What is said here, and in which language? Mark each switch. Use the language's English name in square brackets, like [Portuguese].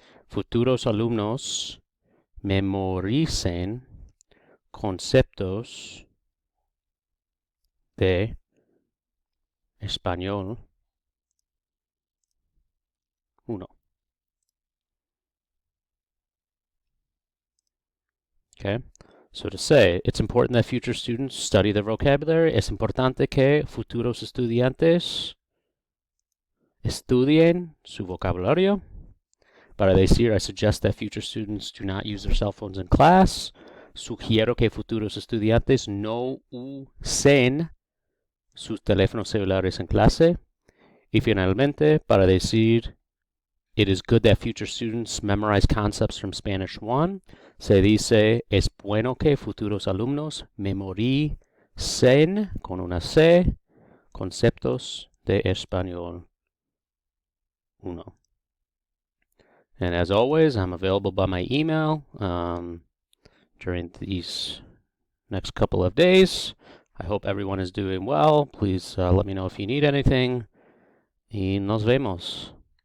[Spanish] Futuros alumnos memoricen conceptos de español 1. [English] Okay, So to say, it's important that future students study their vocabulary. [Spanish] Es importante que futuros estudiantes estudien su vocabulario. Para decir, [English] I suggest that future students do not use their cell phones in class. [Spanish] Sugiero que futuros estudiantes no usen sus teléfonos celulares en clase. Y finalmente, para decir, [English] it is good that future students memorize concepts from Spanish 1. [Spanish] Se dice, es bueno que futuros alumnos memoricen, con una C, conceptos de español 1. [English] And as always, I'm available by my email during these next couple of days. I hope everyone is doing well. Please let me know if you need anything. [Spanish] Y nos vemos.